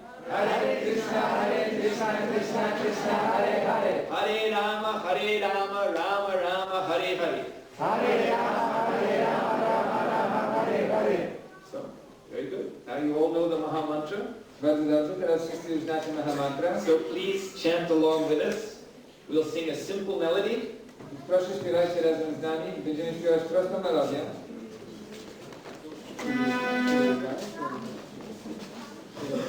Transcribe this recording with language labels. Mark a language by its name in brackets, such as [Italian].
[Sanskrit] Hare Krishna, Krishna Krishna, Hare Hare. Hare Rama Rama Rama Hare Hare. Hare Rama, Rama Rama, Hare Hare. [English] So, very good. Now you all know the Maha Mantra. [Polish] Bardzo dobrze, teraz wszyscy już znacie Mahamantra. [English] So please chant along with us. We'll sing a simple melody [Polish] Więc proszę śpiewajcie razem z nami i będziemy śpiewać prostą melodię.